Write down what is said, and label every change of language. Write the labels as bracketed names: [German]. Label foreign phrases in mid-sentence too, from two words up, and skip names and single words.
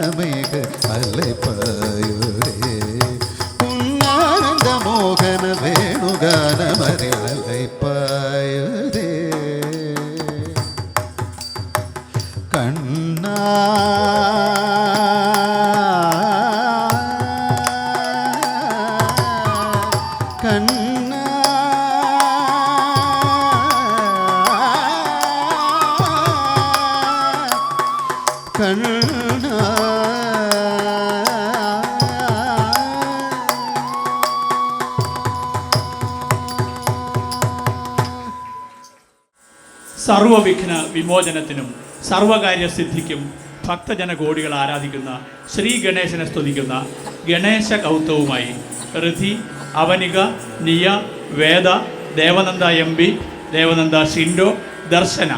[Tamil] மிக அலைப்பாயுதே உன்னானந்த மோகன வேணுகானமரில் அலைப்பாயுதே கண்ணா கண்ணா கண்ணா [Malayalam] സർവവിഘ്ന വിമോചനത്തിനും സർവകാര്യസിദ്ധിക്കും ഭക്തജനകോടികൾ ആരാധിക്കുന്ന ശ്രീ ഗണേശനെ സ്തുതിക്കുന്ന ഗണേശ കൗത്തവുമായി ഋതി, അവനിക, നിയ, വേദ, ദേവനന്ദ എം പി, ദേവനന്ദ ഷിൻഡോ, ദർശന.